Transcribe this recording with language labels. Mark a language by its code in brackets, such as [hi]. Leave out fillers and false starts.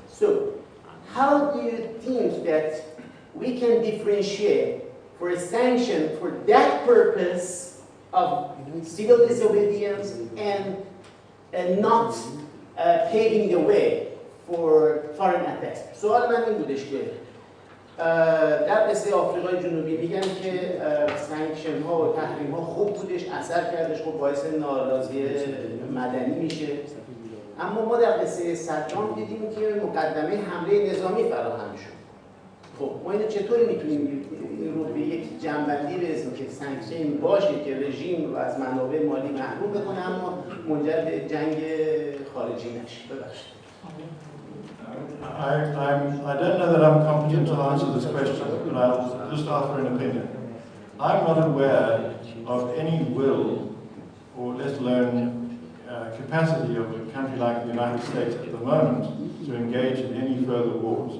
[en] So, how do you think that we can differentiate for a sanction for that purpose of civil disobedience and not paving the way for foreign attacks? [fa] سوال من این بودش که در قصه آفریقای جنوبی میگن که سانکشن ها و تحریم ها خوب بودش، اثر کردش، خب باعث ناراضی مدنی میشه. اما ما در قصه صدام دیدیم که مقدمه حمله نظامی فراهم شد. خب ما اینو چطوری میتونیم این رو به یک جنبندی برسیم که سانکشن باشه که رژیم رو از منابع مالی محروم بکنه اما منجر به جنگ خارجی نشه؟ ببخشید. [en] I don't know that I'm competent to answer this question, but I'll just offer an opinion. I'm not aware of any will, or let alone capacity of a country like the United States at the moment to engage in any further wars.